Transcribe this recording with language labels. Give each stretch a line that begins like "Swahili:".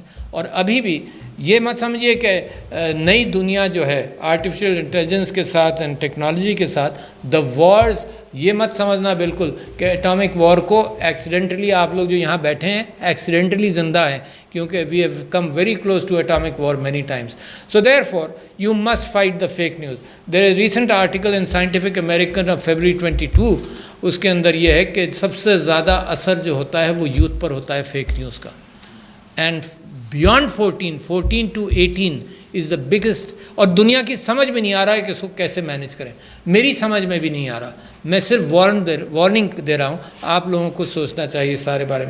Urdu: اور ابھی بھی یہ مت سمجھیے کہ نئی دنیا جو ہے آرٹیفیشیل انٹیلیجنس کے ساتھ اینڈ ٹیکنالوجی کے ساتھ دا وارز، یہ مت سمجھنا بالکل کہ اٹامک وار کو ایکسیڈنٹلی، آپ لوگ جو یہاں بیٹھے ہیں ایکسیڈنٹلی زندہ ہیں، کیونکہ
English: We have come very close to atomic war many times. So therefore you must fight the fake news. There is recent article in scientific American of February 22،
Urdu: اس کے اندر یہ ہے کہ سب سے زیادہ اثر جو ہوتا ہے وہ یوتھ پر ہوتا ہے فیک نیوز کا.
English: And beyond 14 to 18 is the biggest.
Urdu: اور دنیا کی سمجھ میں نہیں آ رہا ہے کہ اس کو کیسے مینیج کریں. میری سمجھ میں بھی نہیں آ رہا. میں صرف وارننگ دے رہا ہوں، آپ لوگوں کو سوچنا چاہیے اس سارے بارے میں.